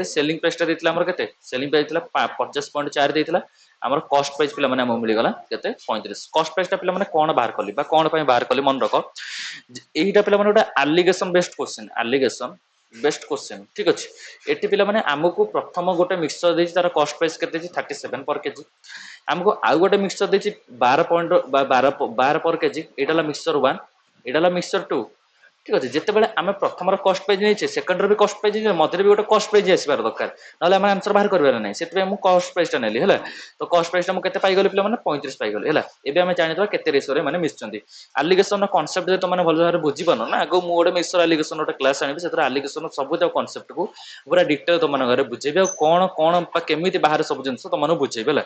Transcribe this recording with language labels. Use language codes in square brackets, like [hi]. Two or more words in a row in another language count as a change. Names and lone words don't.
[en] selling price [or] ଟା ଦେଇଥିଲା ଆମର କେତେ? [en] selling price [or] ଥିଲା 50.4 ଦେଇଥିଲା। ଆମର [en] cost price [or] ପିଲାମାନେ ଆମକୁ ମିଳିଗଲା କେତେ? 35। [en] cost price [or] ଟା ପିଲାମାନେ କଣ ବାହାର କଲି ବା କଣ ପାଇଁ ବାହାର କଲି ମନେ ରଖ, ଏଇଟା ପିଲାମାନେ ଗୋଟେ [en] alligation based question, alligation best question [or] ଠିକ ଅଛି। ଏଠି ପିଲାମାନେ ଆମକୁ ପ୍ରଥମ ଗୋଟେ ମିକ୍ସଚର ଦେଇଛି, ତାର [en] cost price [or] କେତେ ଦେଇଛି 37 [en] per kg. [or] ଆମକୁ ଆଉ ଗୋଟେ ମିକ୍ସଚର ଦେଇଛି 12 [en] per kg, [or] ଏଇଟା ହେଲା ମିକ୍ସଚର 1, ଏଇଟା ହେଲା ମିକ୍ସଚର 2 [bn] ঠিক আছে। [or] যেତେବେଳେ ଆମେ ପ୍ରଥମର [en] cost price [or] ନେଇଛେ ସେକେଣ୍ଡର ବି [en] cost price [or] ନେଇଛେ, ମଝିରେ ବି ଗୋଟେ [en] cost price [or] ଆସିବାର ଦରକାର, ନହେଲେ ଆମେ ଆନ୍ସର ବାହାର କରିବାର ନାହିଁ। ସେଥିପାଇଁ ମୁଁ [en] cost price [or] ଟା ନେଲି ହେଲା। ତ [en] cost price [or] ଟା ମୁଁ କେତେ ପାଇଗଲି ପିଲାମାନେ? 35 ପାଇଗଲି ହେଲା। ଏବେ ଆମେ ଜାଣିଦେବା କେତେ ରେସିଓରେ ମାନେ ମିଶୁଛନ୍ତି। [en] alligation concept [or] ଯଦି ତମେ ଭଲ ଭାବରେ ବୁଝିପାରୁନ ନା, ଆଗ ମୁଁ ଗୋଟେ [en] mixture alligation [or] ଗୋଟେ କ୍ଲାସ ଆଣିବି, ସେଥିରେ ଆଲିଗେସନ ସବୁ କନସେପ୍ଟକୁ ପୁରା ଡିଟେଲ ତମମାନଙ୍କ ଘରେ ବୁଝେଇବି, ଆଉ କଣ କଣ ବା କେମିତି ବାହାରେ ସବୁ ଜିନିଷ ତମମାନଙ୍କୁ ବୁଝେଇବି ହେଲା।